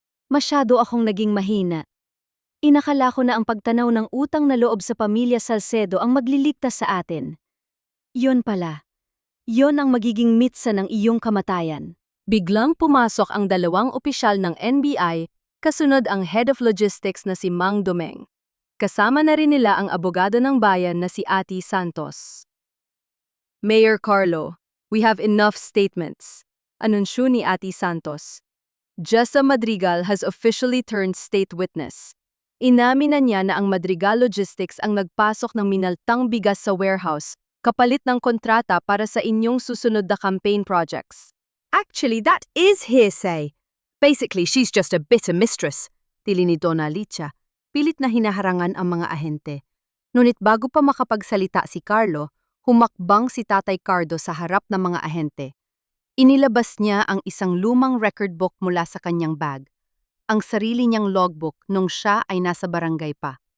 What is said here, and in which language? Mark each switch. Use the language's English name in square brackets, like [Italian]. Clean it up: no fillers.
[Filipino] Masyado akong naging mahina. Inakala ko na ang pagtanaw ng utang na loob sa pamilya Salcedo ang magliligtas sa atin. Yon pala. Yon ang magiging mitsa ng iyong kamatayan. Biglang pumasok ang 2 opisyal ng NBI, kasunod ang Head of Logistics na si Mang Domeng. Kasama na rin nila ang abogado ng bayan na si Ati Santos. [English] Mayor Carlo, we have enough statements. [Filipino] Anunsyo ni Ati Santos. [English] Jessa Madrigal has officially turned state witness. [Filipino] Inamin na niya na ang Madrigal Logistics ang nagpasok ng minaltang bigas sa warehouse kapalit ng kontrata para sa inyong susunod na campaign projects. [English] Actually, that is hearsay. Basically, she's just a bitter mistress, [Filipino] tili ni Donna Alicia. Pilit na hinaharangan ang mga ahente. Ngunit bago pa makapagsalita si Carlo, humakbang si Tatay Cardo sa harap ng mga ahente. Inilabas niya ang isang lumang record book mula sa kanyang bag. Ang sarili niyang logbook nung siya ay nasa barangay pa.